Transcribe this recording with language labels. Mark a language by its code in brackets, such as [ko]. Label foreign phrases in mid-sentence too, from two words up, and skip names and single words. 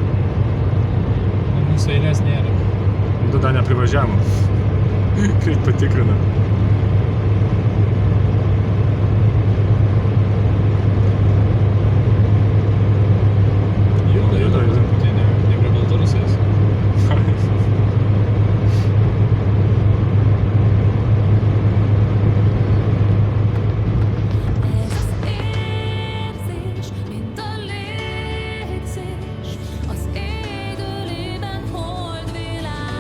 [lt] Mūsų eilės nėra. Nu, tada neprivažiavom. Greit patikrina. Juda. Tai ne prie Baltarusijos. [hu] Ez az érzés, mint a légzés, az ég ölében holdvilág.